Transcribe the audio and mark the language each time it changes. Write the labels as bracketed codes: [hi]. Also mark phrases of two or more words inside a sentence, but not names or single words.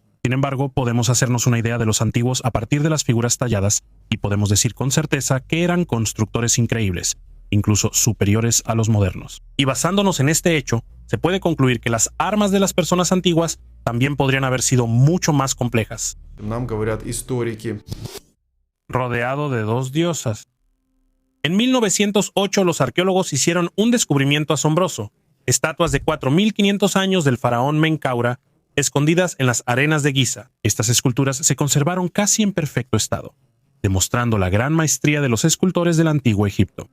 [es] Sin embargo, podemos hacernos una idea de los antiguos a partir de las figuras talladas y podemos decir con certeza que eran constructores increíbles, incluso superiores a los modernos. Y basándonos en este hecho, se puede concluir que las armas de las personas antiguas también podrían haber sido mucho más complejas. [ru] Нам говорят историки. [es] Rodeado de 2 diosas. En 1908 los arqueólogos hicieron un descubrimiento asombroso: estatuas de 4500 años del faraón Menkaura escondidas en las arenas de Giza. Estas esculturas se conservaron casi en perfecto estado, demostrando la gran maestría de los escultores del antiguo Egipto.